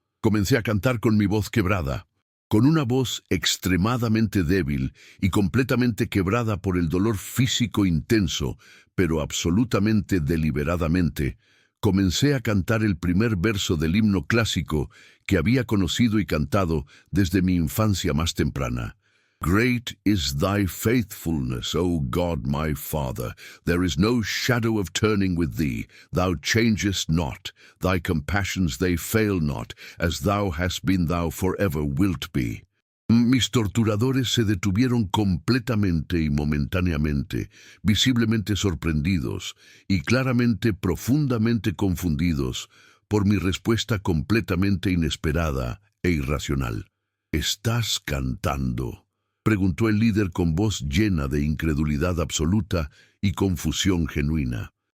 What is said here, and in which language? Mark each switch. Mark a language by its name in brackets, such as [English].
[Spanish] Comencé a cantar con mi voz quebrada, con una voz extremadamente débil y completamente quebrada por el dolor físico intenso, pero absolutamente deliberadamente. Comencé a cantar el primer verso del himno clásico que había conocido y cantado desde mi infancia más temprana. [English] Great is thy faithfulness, O God my Father. There is no shadow of turning with thee. Thou changest not. Thy compassions they fail not, as thou hast been, thou forever wilt be. [Spanish] Mis torturadores se detuvieron completamente y momentáneamente, visiblemente sorprendidos y claramente profundamente confundidos por mi respuesta completamente inesperada e irracional. ¿Estás cantando?, preguntó el líder con voz llena de incredulidad absoluta y confusión genuina.